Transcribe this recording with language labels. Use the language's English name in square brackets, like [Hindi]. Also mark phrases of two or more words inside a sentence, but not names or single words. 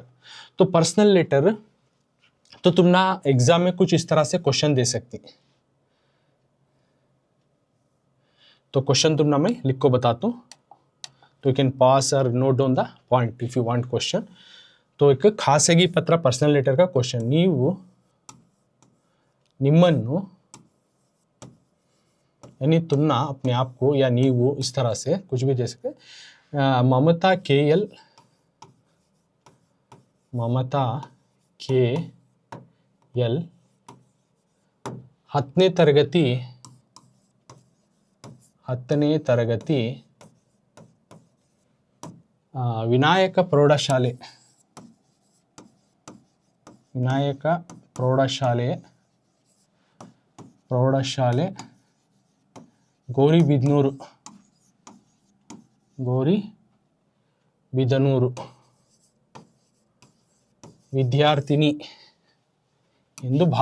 [Hindi] तो [English] personal letter [Hindi] तो तुम ना एग्जाम में कुछ इस तरह से क्वेश्चन दे सकती। तो क्वेश्चन तुम ना मैं लिख को बताता हूँ, तो [English] you can pause [Hindi] और [English] note down the point if you want question. [Hindi] तो एक खासगी पत्र [English] personal letter [Hindi] का क्वेश्चन, [Kannada] ನೀವು ನಿಮ್ಮನ್ನು [Hindi] यानी तुम ना अपने आप को, या नीवु इस तरह से कुछ भी दे सकते। [Kannada] ममता के एल 10ನೇ ತರಗತಿ ವಿನಾಯಕ ಪ್ರೌಢಶಾಲೆ ಗೌರಿಬಿದನೂರು ವಿದ್ಯಾರ್ಥಿನಿ ಎಂದು